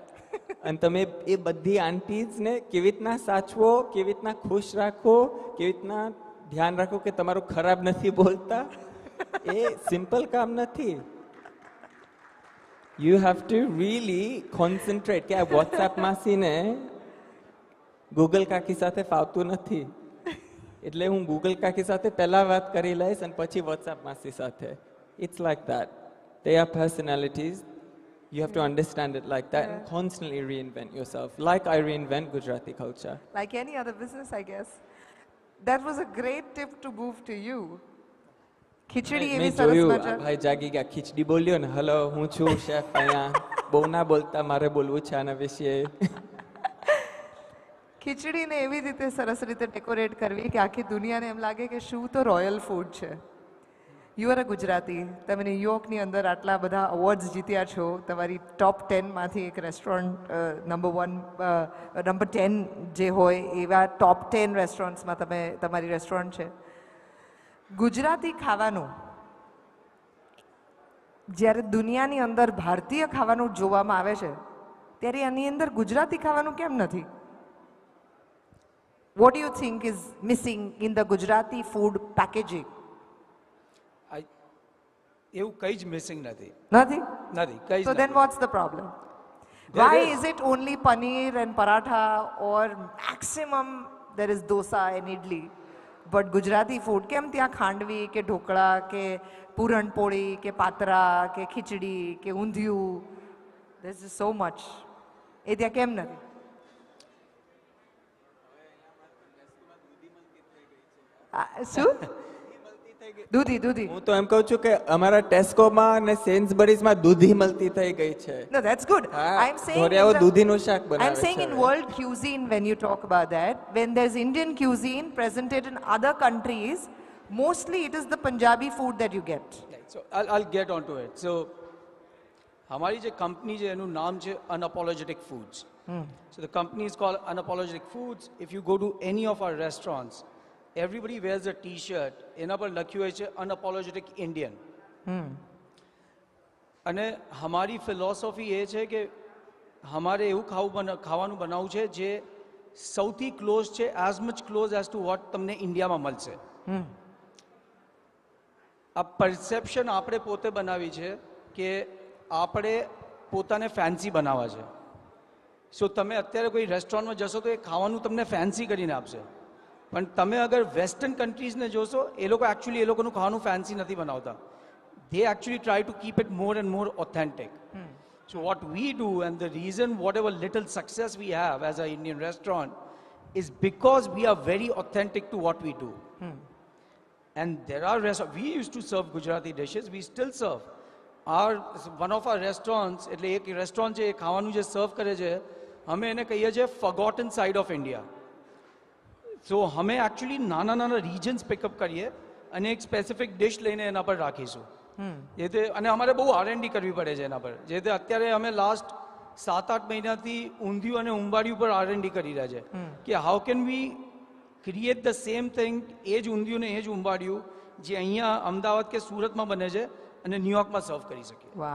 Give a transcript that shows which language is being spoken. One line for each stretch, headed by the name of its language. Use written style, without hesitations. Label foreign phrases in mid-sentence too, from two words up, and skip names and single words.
Gujarati: અને તમે એ બધી આંટીઝને કેવી રીતના સાચવો, કેવી રીતના ખુશ રાખો, કેવી રીતના ધ્યાન રાખો કે તમારું ખરાબ નથી બોલતા, એ સિમ્પલ કામ નથી.
English: you have to really concentrate
Gujarati: કે આ વોટ્સએપ માસીને ગૂગલ કાકી સાથે ફાવતું નથી, એટલે હું ગૂગલ કાકી સાથે પહેલા વાત કરી લઈશ અને પછી વોટ્સએપ માસી સાથે.
English: it's like that. They are personalities. You have to understand it like that and constantly reinvent yourself, like I reinvent Gujarati culture. Like any other business, I guess. That was a great tip to move to you.
Gujarati: ખીચડી એવી સરસ મજા. ભાઈ જાગી ગયા, ખીચડી બોલ્યો ને, હેલો હું છું શેફ અહીંયા, બહુ ના બોલતા, મારે બોલવું છે આના વિશે. ખીચડીને એવી રીતે સરસ રીતે ડેકોરેટ કરવી કે આખી દુનિયાને એમ લાગે કે શું તો રોયલ ફૂડ છે.
English: you are a Gujarati.
Gujarati: તમે ન્યુયોર્કની અંદર આટલા બધા અવોર્ડ્સ જીત્યા છો. તમારી ટોપ 10માંથી એક રેસ્ટોરન્ટ નંબર 10 જે હોય એવા ટોપ 10 રેસ્ટોરન્ટ્સમાં તમારી રેસ્ટોરન્ટ છે. ગુજરાતી ખાવાનું જ્યારે દુનિયાની અંદર ભારતીય ખાવાનું જોવામાં આવે છે ત્યારે આની અંદર ગુજરાતી ખાવાનું કેમ નથી?
English: What do you think is missing in the Gujarati food packaging?
Gujarati: એવું કંઈ જ મિસિંગ નથી. નથી? નથી, કંઈ જ
English: So then what's the problem? Why is it only paneer and paratha or maximum there is dosa and idli? But Gujarati food,
Gujarati: કેમ ત્યાં ખાંડવી કે ઢોકળા કે પૂરણપોળી કે પાત્રા કે ખીચડી કે ઊંધિયું,
English: there's just so much.
Gujarati: એ ત્યાં કેમ નથી? શું? દૂધી દૂધી. હું તો એમ કહું છું કે અમારા ટેસ્કોમાં અને સેન્સબરીઝમાં દૂધી મળતી થઈ ગઈ છે.
English: No, that's good. I'm saying
Gujarati: ધોરિયાઓ દૂધીનું શાક બનાવે છે.
English: I'm saying in world cuisine, when you talk about that, when there's Indian cuisine presented in other countries, mostly it is the Punjabi food that you get.
Hindi: So I'll get onto it. So हमारी जो कंपनी है एनु नाम है Unapologetic Foods.
English: So the company is called Unapologetic Foods. If you go to any of our restaurants, everybody wears a t-shirt,
Gujarati: એના પર લખ્યું હોય છે Unapologetic Indian. અને
Hindi: हमारी फिलॉसफी
Gujarati: એ છે કે हमारे એવું ખાવાનું બનાવવું છે જે સૌથી ક્લોઝ છે,
English: as much close as to what
Gujarati: તમને ઇન્ડિયામાં મળશે. આ પરસેપ્શન આપણે પોતે બનાવી છે કે આપણે પોતાને ફેન્સી બનાવવા છે. સો તમે અત્યારે કોઈ રેસ્ટોરન્ટમાં જશો તો એ ખાવાનું તમને ફેન્સી કરીને આપશે, પણ તમે અગર વેસ્ટર્ન કન્ટ્રીઝને જોશો એ લોકો એકચ્યુઅલી એ લોકોનું ખાવાનું ફેન્સી નથી બનાવતા.
English: they actually try to keep it more and more authentic. So what we do, and the reason whatever little success we have as an Indian restaurant, is because we are very authentic to what we do. And there are we used to serve Gujarati dishes, we still serve. One of our restaurants,
Gujarati: એટલે એક રેસ્ટોરન્ટ છે, એ ખાવાનું જે સર્વ કરે છે, અમે એને કહીએ છીએ
English: forgotten side of India.
Gujarati: So અમે actually નાના નાના
English: regions pick up
Gujarati: કરીએ અને એક સ્પેસિફિક ડિશ લઈને એના પર રાખીશું. જે તે અને અમારે બહુ R&D કરવી પડે છે એના પર. જે તે અત્યારે અમે લાસ્ટ 7-8 મહિનાથી ઊંધિયું અને ઉંબાડિયું પર R&D કરી રહ્યા છે કે
English: how can we create the same thing,
Gujarati: એ જ ઊંધિયું ને એ જ ઉંબાડિયું જે અહીંયા અમદાવાદ કે સુરતમાં બને છે અને ન્યુયોર્કમાં સર્વ કરી શકીએ.